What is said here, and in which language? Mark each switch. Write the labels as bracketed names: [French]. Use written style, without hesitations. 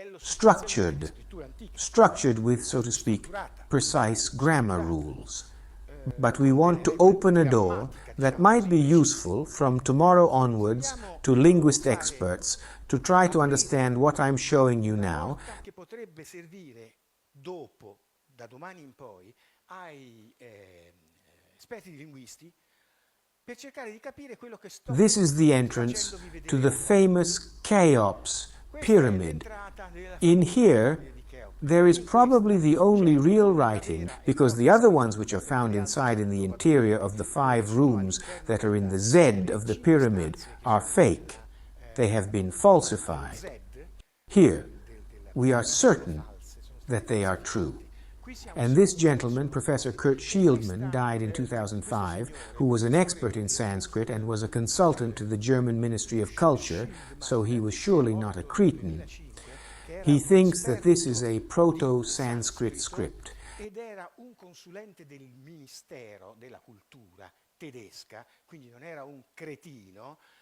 [English] Structured with, so to speak, precise grammar rules. But we want to open a door that might be useful from tomorrow onwards to linguist experts to try to understand what I'm showing you now. [Italian] Da domani in poi ai esperti di linguisti per cercare di capire quello che sto. [English] This is the entrance to the famous Cheops pyramid. In here there is probably the only real writing, because the other ones which are found inside in the interior of the 5 rooms that are in the Z of the pyramid are fake. They have been falsified. Here we are certain that they are true. And this gentleman, Professor Kurt Shieldman, died in 2005, who was an expert in Sanskrit and was a consultant to the German Ministry of Culture, so he was surely not a cretin. He thinks that this is a proto-Sanskrit script. [Italian] Ed era un consulente del Ministero della Cultura tedesca, quindi non era un cretino.